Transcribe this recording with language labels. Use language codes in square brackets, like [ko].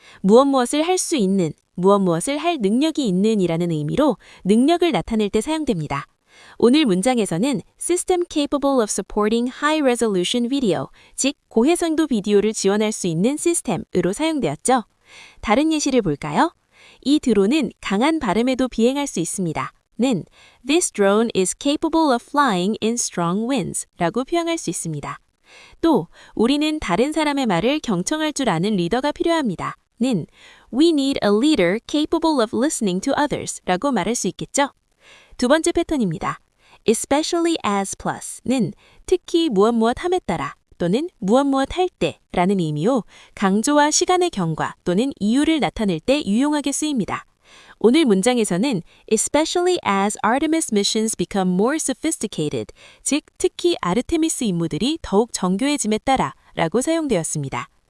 [ko] 무엇을 할 수 있는, 무엇을 할 능력이 있는 이라는 의미로 능력을 나타낼 때 사용됩니다. 오늘 문장에서는 [en] system capable of supporting high resolution video, [ko] 즉 고해상도 비디오를 지원할 수 있는 시스템으로 사용되었죠. 다른 예시를 볼까요? 이 드론은 강한 바람에도 비행할 수 있습니다. [en] 는 This drone is capable of flying in strong winds [ko] 라고 표현할 수 있습니다. 또 우리는 다른 사람의 말을 경청할 줄 아는 리더가 필요합니다. [en] 는 We need a leader capable of listening to others [ko] 라고 말할 수 있겠죠. 두 번째 패턴입니다. [en] Especially as plus [ko] 는 특히 무엇 함에 따라 또는 무엇 할 때 라는 의미로 강조와 시간의 경과 또는 이유를 나타낼 때 유용하게 쓰입니다. 오늘 문장에서는 [en] especially as Artemis missions become more sophisticated, [ko] 즉 특히 아르테미스 임무들이 더욱 정교해짐에 따라 라고 사용되었습니다.